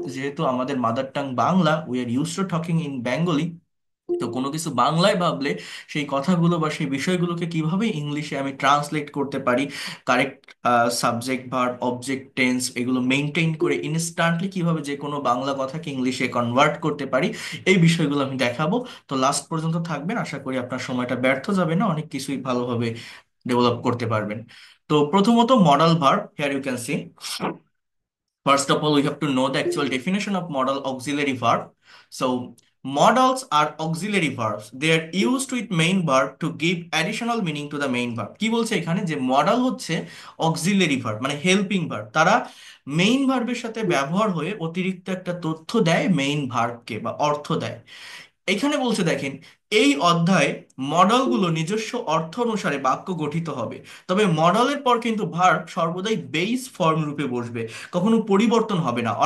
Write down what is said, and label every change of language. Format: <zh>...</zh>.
<bn>যেহেতু আমাদের mother tongue Bangla,</bn> <en>we are use to talking in Bengali,</en> <bn>তো কোনো কিছু বাংলায় ভাবলে সেই কথাগুলো বা সেই বিষয়গুলোকে কিভাবে ইংলিশে আমি ট্রান্সলেট করতে পারি, correct subject, verb, object, tense এগুলো মেনটেন করে ইনস্ট্যান্টলি কিভাবে যে কোনো বাংলা কথাকে ইংলিশে কনভার্ট করতে পারি, এই বিষয়গুলো আমি দেখাবো। তো লাস্ট পর্যন্ত থাকবেন, আশা করি আপনার সময়টা ব্যর্থ যাবে না, অনেক কিছুই ভালোভাবে ডেভেলপ করতে পারবেন। তো প্রথমত</bn> <en>Modal verb, here you can see, first of all, we have to know the actual definition of modal auxiliary verb. So, modals are auxiliary verbs. They are used with main verb to give additional meaning to the main verb.</en> <bn>কি বলছে এখানে, যে modal হচ্ছে auxiliary verb মানে helping verb, তারা main ভার্বের সাথে ব্যবহার হয়ে অতিরিক্ত একটা তথ্য দেয় মেইন ভার্বকে বা অর্থ দেয়। এখানে বলছে দেখেন, এই অধ্যায়ে মডেলগুলো নিজস্ব অর্থ অনুসারে বাক্য গঠিত হবে, তবে মডেলের পর কিন্তু ভার্ব সর্বদাই বেস ফর্ম রূপে বসবে, কখনো পরিবর্তন হবে না।</bn>